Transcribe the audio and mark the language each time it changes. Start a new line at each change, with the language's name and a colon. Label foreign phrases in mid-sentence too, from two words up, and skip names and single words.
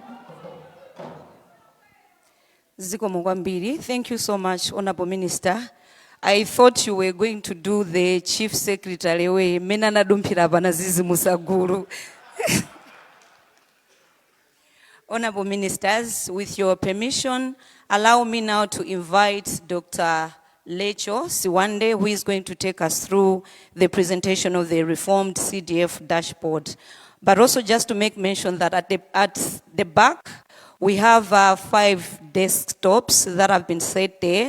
Nyanja: Zikomo kwambiri.
English: Thank you so much, Honorable Minister. I thought you were going to do the chief secretary way. Mina nadumpira banazizi musaguru. Honorable ministers, with your permission, allow me now to invite Dr. Lecho Siwande, who is going to take us through the presentation of the reformed CDF dashboard. But also just to make mention that at the back, we have 5 desktops that have been set there.